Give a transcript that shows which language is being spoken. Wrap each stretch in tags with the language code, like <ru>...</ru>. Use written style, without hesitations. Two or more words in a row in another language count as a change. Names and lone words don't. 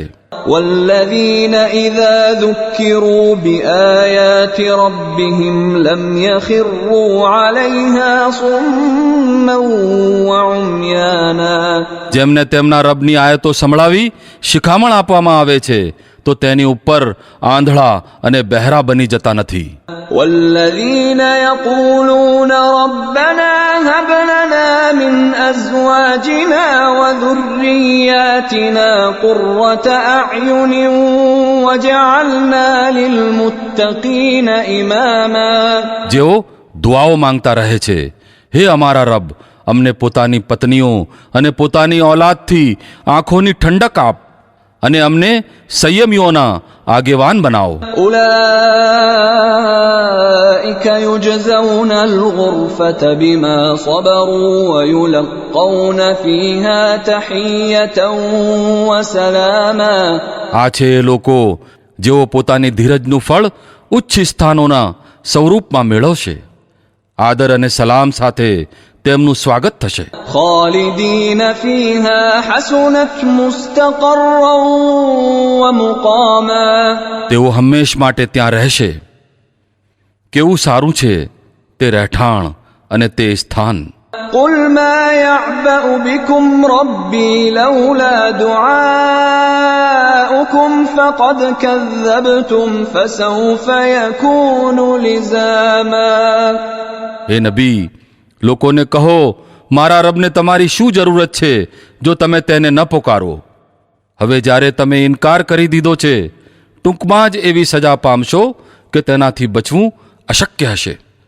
<ar>والذين إذا ذكروا بآيات ربهم لم يخروا عليها صما وعميانا</ar> <gu>જેમને તેમના રબની આયતો સંભળાવી શિખામણ આપવામાં આવે છે તો તેની ઉપર આંધળા અને બહેરા બની જતા નથી.</gu> <ar>والذين يقولون ربنا هب لنا من أزواجنا وذرياتنا قرة أعين وجعلنا للمتقين إماما</ar> <gu>જેઓ દુઆઓ માંગતા રહે છે, હે અમારા રબ, અમને પોતાની પત્નીઓ અને પોતાની ઔલાદથી આંખોની ઠંડક આપ અને અમને સંયમીઓના આગેવાન બનાવો.</gu> <ar>أولئك يجزون الغرفة بما صبروا ويلقون فيها تحية وسلاما</ar> <gu>આ છે એ લોકો જેઓ પોતાની ધીરજનું ફળ ઉચ્ચ સ્થાનોના સ્વરૂપમાં મેળવશે. આદર અને સલામ સાથે તેમનું સ્વાગત થશે.</gu> <ar>خالدين فيها حسنت مستقرا ومقاما</ar> <gu>તેઓ હંમેશ માટે ત્યાં રહેશે. કેવું સારું છે તે રહેઠાણ અને તે સ્થાન.</gu> <ar>قل ما يعبأ بكم ربي لولا دعاؤكم فقد كذبتم فسوف يكون لزاما</ar> <gu>હે નબી, લોકોને કહો, મારા રબને તમારી શું જરૂરત છે જો તમે તેને ન પોકારો. હવે જ્યારે તમે ઇનકાર કરી દીધો છે, ટૂંકમાં જ એવી સજા પામશો કે તેનાથી બચવું અશક્ય હશે.</gu>